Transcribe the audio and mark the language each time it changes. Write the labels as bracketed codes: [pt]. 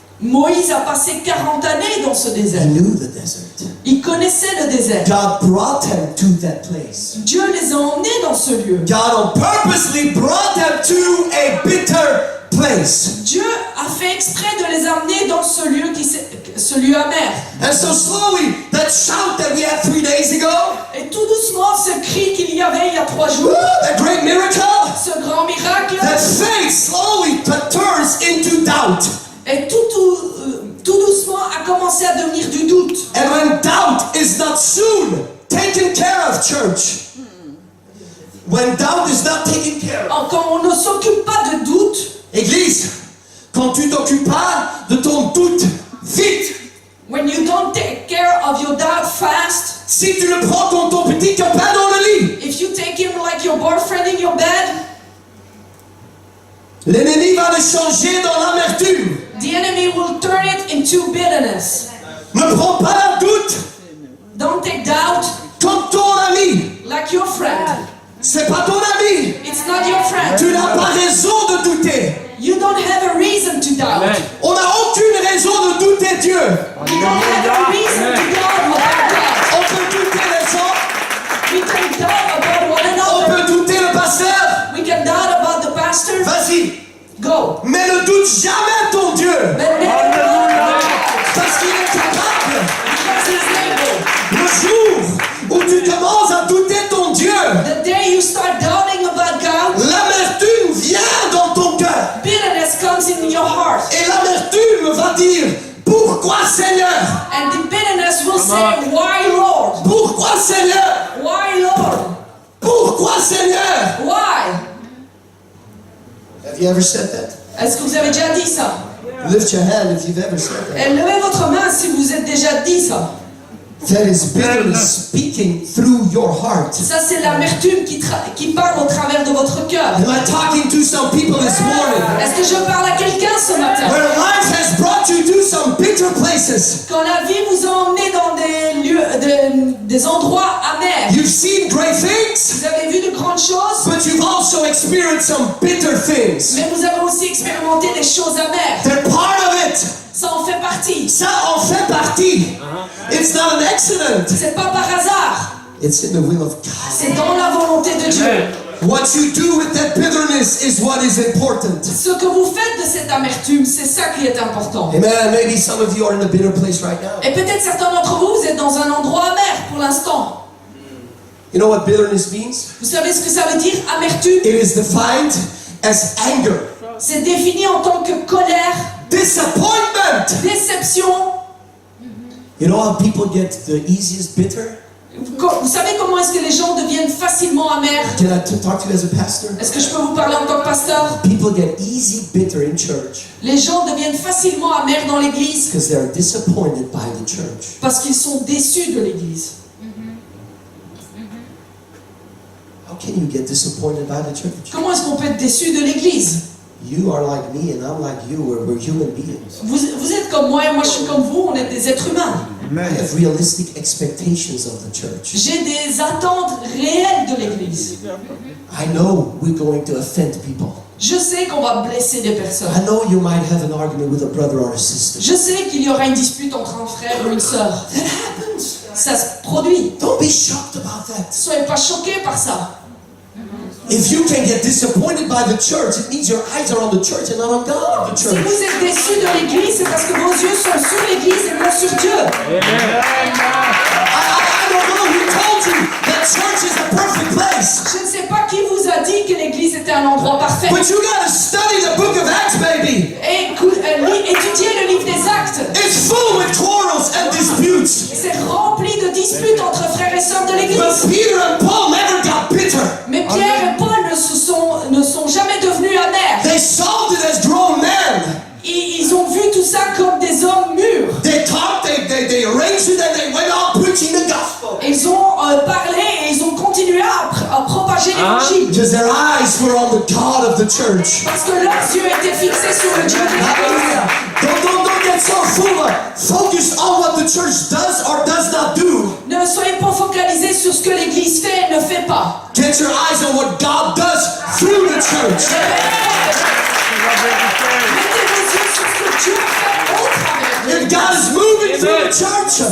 [fr] Moïse a passé 40 années dans ce [en] He [fr] désert. [en] knew the desert. [fr] Il connaissait le désert. [en] God brought them to that place. [fr] Dieu les a emmenés dans ce lieu. [en] God on purposely brought them to a bitter place. [fr] Dieu a fait exprès de les amener dans ce lieu ce lieu amer. [en] And so slowly, that shout that we had 3 days ago, [fr] Et tout doucement, ce cri qu'il y avait il y a 3 jours, [en] that great miracle, [fr] ce grand miracle, [en] that faith slowly turns into doubt. [fr] et tout doucement a commencé à devenir du doute. [en] And when doubt is not soon taken care of, church, when doubt is not taken care of, [fr] Quand on ne s'occupe pas de doute, Église, quand tu t'occupes pas de ton doute vite, [en] when you don't take care of your doubt fast, [fr] si tu le prends comme ton petit copain dans le lit, [en] if you take him like your boyfriend in your bed, [fr] l'ennemi va le changer dans l'amertume. [en] the enemy will turn it into bitterness. [fr] Ne prends pas la doute [en] Don't take doubt [fr] comme ton ami. [en] like your friend. [fr] C'est pas ton ami. [en] It's not your friend. [fr] Tu n'as pas raison de douter. [en] You don't have a reason to doubt. [fr] On n'a aucune raison de douter Dieu. [en] You don't have a reason to doubt about God. [fr] On peut douter les gens, [en] We can doubt about one [fr] on [en] another. [fr] peut douter le pasteur. [en] We can doubt about the pastor. [fr] Vas-y, [en] Go. [fr] mais ne doute jamais ton Dieu. [en] But never doubt about God. [fr] Parce qu'il est capable. [en] Because he's able. [fr] Le jour où tu commences à douter ton Dieu, [en] The day you start doubting about God, [fr] l'amertume vient dans ton cœur. [en] bitterness comes in your heart. [fr] Et l'amertume va dire, pourquoi Seigneur? [en] And the bitterness will say, why Lord? [fr] Pourquoi Seigneur? [en] Why Lord? [fr] Pourquoi Seigneur? [en] Why? Have you ever said that? [fr] Est-ce que vous avez déjà dit ça? [en] Lift your hand if you've ever said that. [fr] Et levez votre main si vous êtes déjà dit ça. [en] That is bitterly speaking through your heart. [fr] Ça, c'est l'amertume qui parle au travers de votre cœur. [en] Am I talking to some people this morning? [fr] Est-ce que je parle à quelqu'un ce matin? [en] Where life has brought you to some bitter places. [fr] Quand la vie vous a emmené dans des lieux, des endroits amers, [en] You've seen great things, [fr] vous avez vu de grandes choses, [en] but you've also experienced some bitter things. [fr] mais vous avez aussi expérimenté des choses amères. [en] They're part of it. [fr] Ça en fait partie. Ça en fait partie. [en] It's not an accident. [fr] C'est pas par hasard. [en] It's in the will of God. [fr] C'est dans la volonté de Dieu. [en] What you do with that bitterness is what is important. [fr] Ce que vous faites de cette amertume, c'est ça qui est important. [en] Amen. Maybe some of you are in a bitter place right now. [fr] Et peut-être certains d'entre vous, vous êtes dans un endroit amer pour l'instant. [en] You know what bitterness means? [fr] Vous savez ce que ça veut dire, amertume? [en] It is defined as anger, [fr] C'est défini en tant que colère, [en] disappointment. [fr] déception. [en] You know how people get the easiest bitter? [fr] Vous savez comment est-ce que les gens deviennent facilement amers? [en] Can I talk to you as a pastor? [fr] Est-ce que je peux vous parler en tant que pasteur? [en] People get easy bitter in church [fr] Les gens deviennent facilement amers dans l'église [en] because they're disappointed by the church. [fr] parce qu'ils sont déçus de l'église. [en] How can you get disappointed by the church? [fr] Comment est-ce qu'on peut être déçu de l'église? [en] You are like me and I'm like you. We're human beings. [fr] Vous êtes comme moi et moi je suis comme vous, on est des êtres humains. [en] I have realistic expectations of the church. [fr] J'ai des attentes réelles de l'église. [en] I know we're going to offend people. [fr] Je sais qu'on va blesser des personnes. [en] I know you might have an argument with a brother or a sister. [fr] Je sais qu'il y aura une dispute entre un frère ou une sœur. [en] That happens. [fr] Ça se produit. [en] Don't be shocked about that. [fr] Soyez pas choqués par ça. [en] If you can get disappointed by the church, it means your eyes are on the church and not on God of the [fr] Si [en] church. [fr] vous êtes déçus de l'église, c'est parce que vos yeux sont sur l'église et non sur Dieu. [en] I don't know who told you that church is a perfect place. [fr] Je ne sais pas qui vous a dit que l'église était un endroit parfait. [en] But you gotta study the book of Acts, baby. [fr] Et étudiez le livre des actes. [en] It's full with quarrels and disputes. [fr] C'est rempli de disputes entre frères et sœurs de [en] But [fr] l'église. [en] Peter and Paul never got bitter. [fr] Mais Pierre et Paul ne sont jamais devenus amers. [en] They solved it as grown men. [fr] Ils ont vu tout ça comme des hommes mûrs. [en] They talked, they arranged it, and they went on preaching the gospel. [fr] Ils ont parlé et ils ont continué à propager l'évangile. [en] Because their eyes were on the God of the church. [fr] Parce que leurs yeux étaient fixés sur le Dieu de l'église. [en] Don't get so focused on what the church does or does not do. [fr] Ne soyez pas focalisés sur ce que l'église fait et ne fait pas. [en] Get your eyes on what God does through the church. [fr] Mettez vos yeux sur ce que Dieu fait au travers de [en] If God is moving through the church,